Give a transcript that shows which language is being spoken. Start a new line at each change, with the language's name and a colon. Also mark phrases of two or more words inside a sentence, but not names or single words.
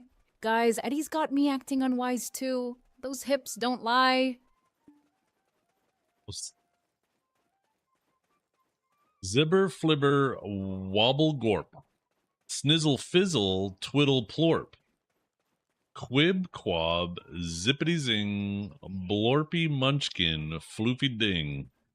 English: Guys, Eddie's got me acting unwise too. Those hips don't lie. Zibber, flibber, wobble, gorp. Snizzle, fizzle, twiddle, plorp. Quib, quab, zippity zing, blorpy, munchkin, floofy ding.